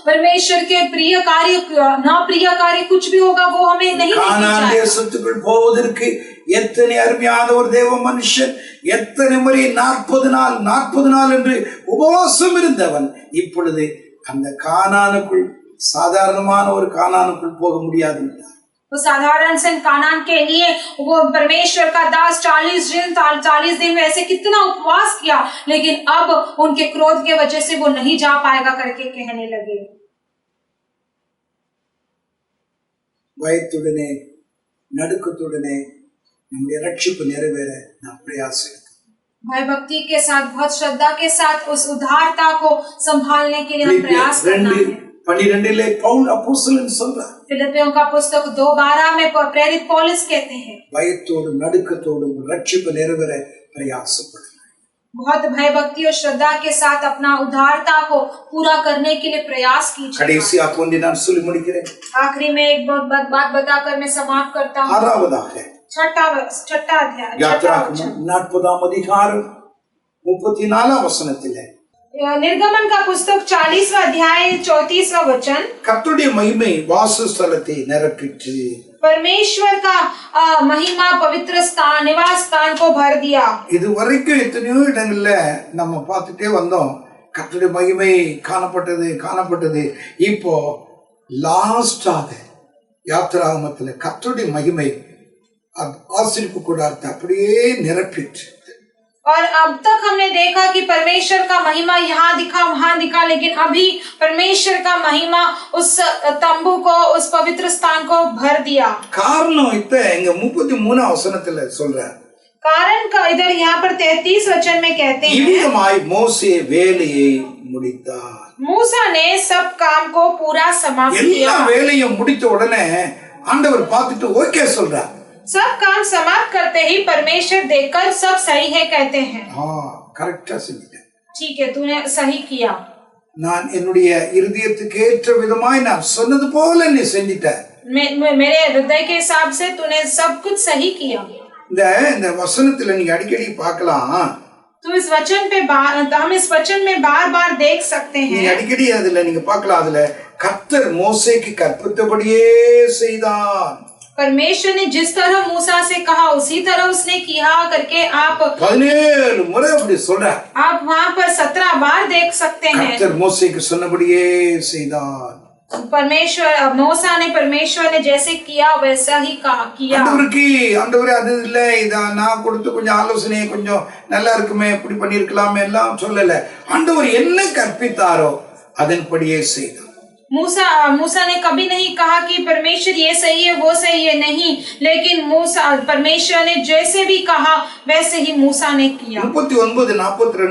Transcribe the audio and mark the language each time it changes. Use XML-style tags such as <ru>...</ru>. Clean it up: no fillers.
<hi>परमेश्वर के प्रिय कार्य, न प्रिय कार्य कुछ भी होगा वो हमें नहीं लेके जाएगा।</hi> <ta>கானான் தேசத்துக்குள் போவதற்கு எத்தனை அருமையான ஒரு தேவ மனுஷன், எத்தனை முறை 40 நாள் என்று உபவாசம் இருந்தவன் இப்பொழுது அந்த கானானுக்குள் சாதாரணமான ஒரு கானானுக்குள் போக முடியாது.</ta> <hi>तो साधारण से कानान के लिए वो परमेश्वर का दास 40 दिन में ऐसे कितना उपवास किया, लेकिन अब उनके क्रोध के वजह से वो नहीं जा पाएगा करके कहने लगे।</hi> <ta>பயத்துடனே நடுக்கத்துடனே நம்முடைய ரட்சிப்பு நிறைவேற நாம் பிரயாசம்.</ta> <hi>भय भक्ति के साथ, बहुत श्रद्धा के साथ उस उद्धारता को संभालने के लिए हम प्रयास करना है।</hi> <ta>12 पौल அப்போஸ்தலன் சொல்றார்.</ta> <hi>फिलिपियों का पुस्तक 2:12 में प्रेरित पौलुस कहते हैं,</hi> <ta>பயத்தோடும் நடுக்கத்தோடும் ரட்சிப்பு நிறைவேற பிரயாசப்படுங்க.</ta> <hi>बहुत भय भक्ति और श्रद्धा के साथ अपना उद्धारता को पूरा करने के लिए प्रयास कीजिए।</hi> <ta>கடைசியாக ஒன்றை நான் சொல்லி முடிக்கிறேன்.</ta> <hi>आखिरी में एक बहुत बात बताकर मैं समाप्त करता हूँ।</hi> <ta>ஆறாவதாக</ta> <hi>छठा अध्याय</hi> <ta>யாத்திராகமம் 40ஆம் அதிகாரம் 34ஆம் வசனத்திலே</ta> <hi>निर्गमन का पुस्तक 40वां अध्याय 34वां वचन,</hi> <ta>கர்த்தருடைய மகிமை வாசஸ்தலத்தை நிரப்பிற்று.</ta> <hi>परमेश्वर का महिमा पवित्र स्थान, निवास स्थान को भर दिया।</hi> <ta>இதுவரைக்கும் எத்தனையோ இடங்கள்ல நம்ம பார்த்துட்டே வந்தோம், கர்த்தருடைய மகிமை காணப்பட்டது. இப்போ லாஸ்டாக யாத்திராகமத்துல கர்த்தருடைய மகிமை ஆசரிப்பு கூடாரத்தை அப்படியே நிரப்பிற்று.</ta> <hi>और अब तक हमने देखा कि परमेश्वर का महिमा यहाँ दिखा, वहाँ दिखा, लेकिन अभी परमेश्वर का महिमा उस तंबू को, उस पवित्र स्थान को भर दिया।</hi> <ta>காரணம் இங்க 33ஆம் வசனத்துல சொல்ற</ta> <hi>कारण का इधर यहाँ पर 33 वचन में कहते हैं,</hi> <ta>இவ்விதமாய் மோசே வேலையை முடித்தார்.</ta> <hi>मूसा ने सब काम को पूरा समाप्त किया।</hi> <ta>எல்லா வேலையும் முடித்த உடனே ஆண்டவர் பார்த்துட்டு ஓகே சொல்றார்.</ta> <hi>सब काम समाप्त करते ही परमेश्वर देखकर सब सही है कहते हैं।</hi> <ta>கரெக்டா செஞ்சிட்டேன்,</ta> <hi>ठीक है, तूने सही किया।</hi> <ta>நான் என்னுடைய இருதயத்துக்கு ஏற்ற விதமாய் நான் சொன்னது போல நீ செஞ்சிட்ட.</ta> <hi>मेरे हृदय के हिसाब से तूने सब कुछ सही किया।</hi> <ta>இந்த வசனத்துல நீங்க அடிக்கடி பார்க்கலாம்.</ta> <hi>तो इस वचन पे हम इस वचन में बार देख सकते हैं।</hi> <ta>நீங்க அடிக்கடி அதுல நீங்க பார்க்கலாம், அதுல கர்த்தர் மோசேக்கு கற்பித்தபடியே செய்தான்.</ta> <hi>परमेश्वर ने जिस तरह मूसा से कहा उसी तरह उसने किया करके आप</hi> <ta>17 முறை அப்படி சொல்ற।</ta> <hi>आप वहाँ पर 17 बार देख सकते हैं।</hi> <ta>கர்த்தர் மோசேக்கு சொன்னபடியே செய்தான்।</ta> <hi>मूसा ने परमेश्वर ने जैसे किया वैसा ही किया।</hi> <ta>ஆண்டவரே அது இல்ல, இத நான் கொடுத்து கொஞ்சம் ஆலோசனை கொஞ்சம் நல்லா இருக்குமே, இப்படி பண்ணிருக்கலாமே எல்லாம் சொல்லல. ஆண்டவர் என்ன கற்பித்தாரோ அதன்படியே செய்தார்।</ta> <hi>मूसा ने कभी नहीं कहा कि परमेश्वर ये सही है वो सही है, नहीं, लेकिन परमेश्वर ने जैसे भी कहा वैसे ही मूसा ने किया।</hi>